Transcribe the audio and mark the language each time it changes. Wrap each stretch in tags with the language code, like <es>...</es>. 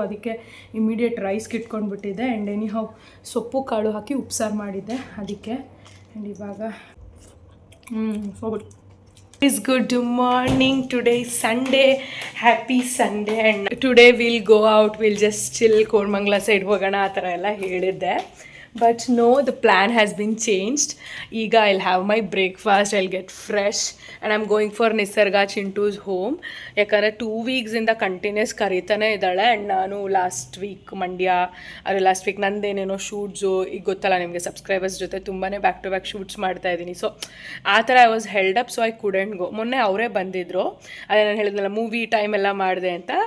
<kn>ಅದಕ್ಕೆ immediate ರೈಸ್ಗೆ ಇಟ್ಕೊಂಡ್ಬಿಟ್ಟಿದ್ದೆ. And anyhow ಸೊಪ್ಪು ಕಾಳು ಹಾಕಿ ಉಪ್ಸಾರು ಮಾಡಿದ್ದೆ ಅದಕ್ಕೆ.</kn> <en>And ಇವಾಗ so good. Is good morning. Today is Sunday. Happy Sunday. And today we'll go out. We'll just chill.</en> <kn>Koramangala side ಹೋಗೋಣ ಆ ಥರ ಎಲ್ಲ ಹೇಳಿದ್ದೆ.</kn> <en>But no, the plan has been changed. ಈಗ I'll have my breakfast. I'll get fresh. And I'm going for Nisarga Chintu's home.</en> <kn>ಯಾಕಂದರೆ 2 ವೀಕ್ಸಿಂದ continuous ಕರೀತಾನೆ ಇದ್ದಾಳೆ. And ನಾನು last week last week ನಂದೇನೇನೋ shoots, ಈಗ ಗೊತ್ತಲ್ಲ ನಿಮಗೆ ಸಬ್ಸ್ಕ್ರೈಬರ್ಸ್ ಜೊತೆ ತುಂಬಾ</kn> <en>back to back shoots</en> <kn>ಮಾಡ್ತಾಯಿದ್ದೀನಿ. ಸೊ ಆ ಥರ</kn> <en>I was held up, so I couldn't go.</en> <kn>ಮೊನ್ನೆ ಅವರೇ ಬಂದಿದ್ದರು, ಅದೇ ನಾನು ಹೇಳಿದ್ನಲ್ಲ ಮೂವಿ ಟೈಮ್ ಎಲ್ಲ ಮಾಡಿದೆ ಅಂತ.</kn>